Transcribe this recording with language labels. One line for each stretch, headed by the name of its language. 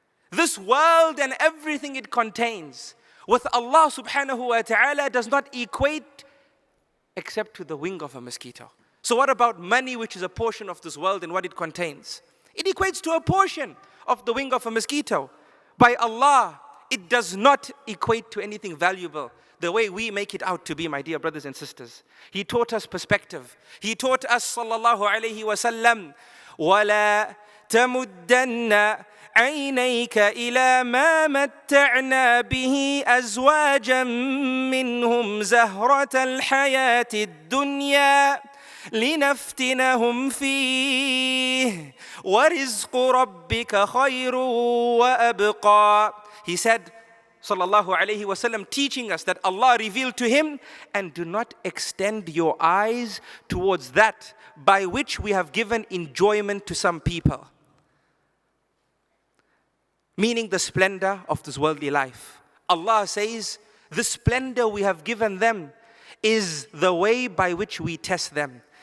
English: This world and everything it contains, with Allah subhanahu wa ta'ala, does not equate except to the wing of a mosquito. So what about money, which is a portion of this world and what it contains? It equates to a portion of the wing of a mosquito. By Allah, it does not equate to anything valuable the way we make it out to be, my dear brothers and sisters. He taught us perspective. He taught us, sallallahu alayhi wa sallam,
Arabic: وَلَا تَمُدَّنَّ عَيْنَيْكَ إِلَى مَا مَتَّعْنَا بِهِ أَزْوَاجًا مِّنْهُمْ زَهْرَةَ الْحَيَاةِ الدُّنْيَا لِنَفْتِنَهُمْ فِيهِ وَرِزْقُ رَبِّكَ خَيْرٌ وَأَبْقَى.
English: He said, sallallahu alayhi wasallam, teaching us that Allah revealed to him, and do not extend your eyes towards that by which we have given enjoyment to some people. Meaning the splendor of this worldly life. Allah says, the splendor we have given them is the way by which we test them.